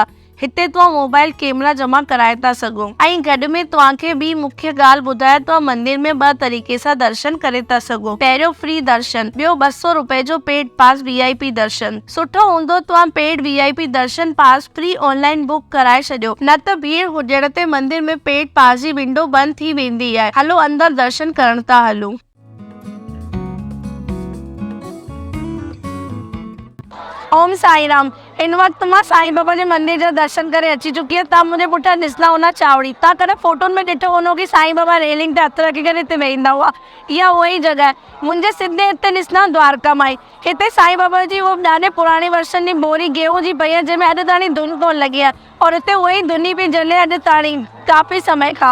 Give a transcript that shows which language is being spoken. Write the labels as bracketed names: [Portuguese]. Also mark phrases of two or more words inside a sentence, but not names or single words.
[Sindhi] हिते तव्हां [English] mobile camera [Sindhi] जमा कराए था सघो ऐं गॾु में तव्हांखे ॿी मुख्य ॻाल्हि ॿुधायां, तव्हां मंदिर में 2 तरीक़े सां दर्शन करे था सघो। पहिरियों फ्री दर्शन, ॿियो 200 रुपए जो [English] paid pass VIP [Sindhi] दर्शन। सुठो हूंदो तव्हां [English] paid VIP [Sindhi] दर्शन [English] pass free online book [Sindhi] कराए छॾियो, न त भीड़ हुजण ते मंदिर में पेड पास जी विंडो बंदि थी वेंदी आहे। हलो अंदर दर्शन करण था हलूं। ओम साई राम। हिन वक़्तु मां साईं बाबा जे मंदिर जा दर्शन करे अची चुकी आहियां। तव्हां मुंहिंजे पुठियां ॾिसंदा हुआ चावड़ी। तव्हां कॾहिं फोटोनि में ॾिठो हूंदो कि साईं बाबा रेलिंग ते हथ रखी करे हिते वेहींदा हुआ। इहा उहा ई जॻह आहे। मुंहिंजे सिधे हिते ॾिसंदा द्वारका माई। हिते साईं बाबा जी उहो ॾाढे पुराणे वर्षनि जी बोरी गेहूं जी पई आहे, जंहिंमें अॼु ताणी धुन कोन लॻी आहे, और हिते उहा ई धुनी पई जले अॼु ताणी काफ़ी समय खां।